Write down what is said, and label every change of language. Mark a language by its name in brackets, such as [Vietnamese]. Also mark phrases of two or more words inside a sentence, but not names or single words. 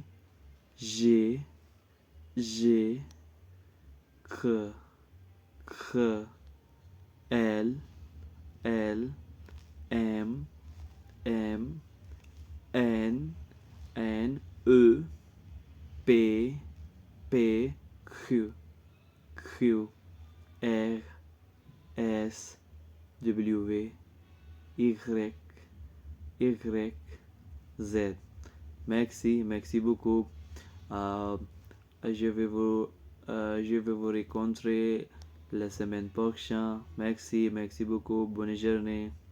[French] G, G, K, K, L, L, M, M, N, N, E, P, P, Q, Q, R, S, W, Y, Y, Z. Merci beaucoup. Euh, je vais vous rencontrer la semaine prochaine. Merci beaucoup. Bonne journée.